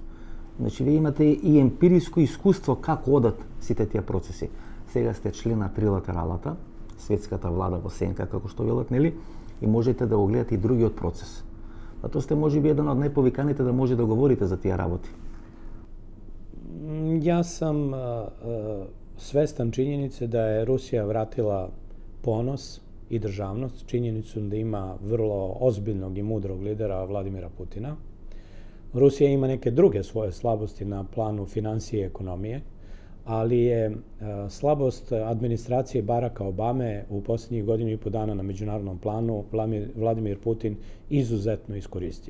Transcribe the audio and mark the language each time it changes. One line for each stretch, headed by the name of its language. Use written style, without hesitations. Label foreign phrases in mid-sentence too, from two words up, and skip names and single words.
Macedonian: Значи вие имате и емпириско искуство како одат сите тие процеси. Сега сте член на трилатералата, светската влада во сенка, како што велат, нели? И можете да го гледате и другиот процес. Затоа сте можеби еден од најповиканите да може да говорите за тие работи.
Serbian: Ja sam svestan činjenice da je Rusija vratila ponos i državnost, činjenicu da ima vrlo ozbiljnog i mudrog lidera Vladimira Putina. Rusija ima neke druge svoje slabosti na planu finansije i ekonomije, ali je slabost administracije Baracka Obame u posljednjih godinu i po dana na međunarodnom planu Vladimir Putin izuzetno iskoristio.